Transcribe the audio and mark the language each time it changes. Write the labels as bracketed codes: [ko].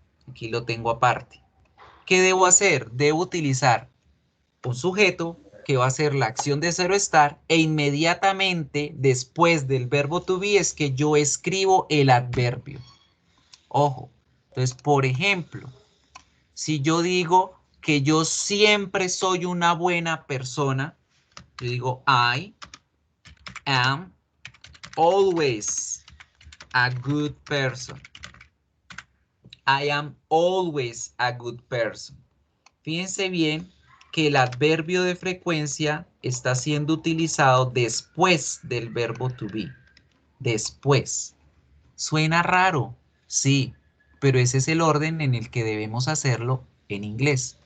[es] Aquí lo tengo aparte. ¿Qué debo hacer? Debo utilizar un sujeto que va a hacer la acción de ser o estar e inmediatamente después del verbo to be es que yo escribo el adverbio. Ojo. Entonces, por ejemplo, si yo digo que yo siempre soy una buena persona, yo digo [en] I am always a good person. I am always a good person. [es] Fíjense bien que el adverbio de frecuencia está siendo utilizado después del verbo to be. Después. Suena raro, sí, pero ese es el orden en el que debemos hacerlo en inglés.